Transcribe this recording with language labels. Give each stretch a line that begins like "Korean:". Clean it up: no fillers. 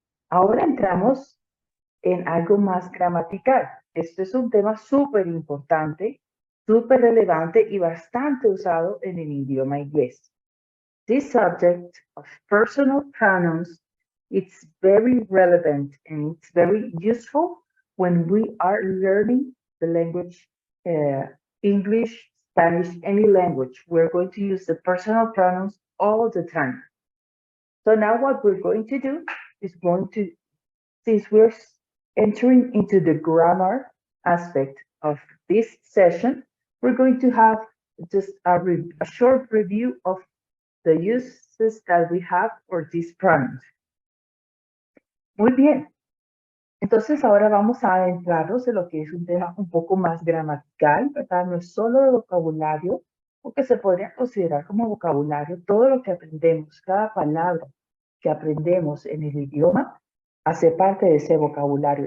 Spanish: Ahora entramos en algo más gramatical. Esto es un tema súper importante, súper relevante y bastante usado en el idioma inglés.
English: This subject of personal pronouns, it's very relevant and it's very useful when we are learning the language, English, Spanish, any language. We're going to use the personal pronouns all the time. So now what we're going to do is since we're entering into the grammar aspect of this session, we're going to have just a short review of the uses that we have for these pronouns.
Spanish: Muy bien. Entonces ahora vamos a adentrarnos en lo que es un tema un poco más gramatical, ¿verdad? No es solo de vocabulario, o que se podría considerar como vocabulario, todo lo que aprendemos, cada palabra que aprendemos en el idioma, hace parte de ese vocabulario.